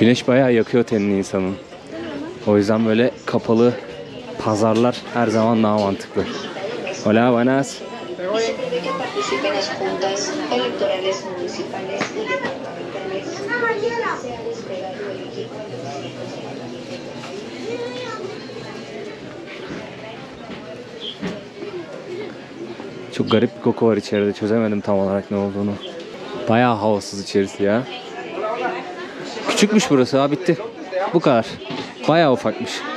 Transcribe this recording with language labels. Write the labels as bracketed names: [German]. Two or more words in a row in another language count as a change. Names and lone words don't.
[Turkish] Güneş bayağı yakıyor tenini insanın. O yüzden böyle kapalı pazarlar her zaman daha mantıklı. [Spanish] Hola, buenas. Pide que participe en las juntas electorales municipales y departamentales. Sea desplegado el equipo. [Turkish] Çok garip bir koku var içeride. Çözemedim tam olarak ne olduğunu. Bayağı havasız içerisi ya. Küçükmüş burası ha, bitti. Bu kadar. Bayağı ufakmış.